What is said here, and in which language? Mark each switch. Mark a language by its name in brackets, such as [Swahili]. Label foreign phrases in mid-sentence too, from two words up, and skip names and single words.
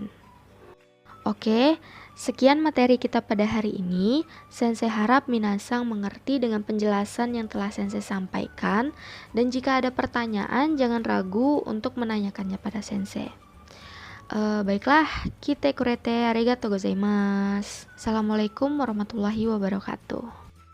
[Indonesian] Oke, sekian materi kita pada hari ini. Sensei harap minasang mengerti dengan penjelasan yang telah Sensei sampaikan, dan jika ada pertanyaan jangan ragu untuk menanyakannya pada Sensei. Baiklah, [Japanese] 来てくれてありがとうございます. [Arabic] السلام عليكم ورحمة الله وبركاته.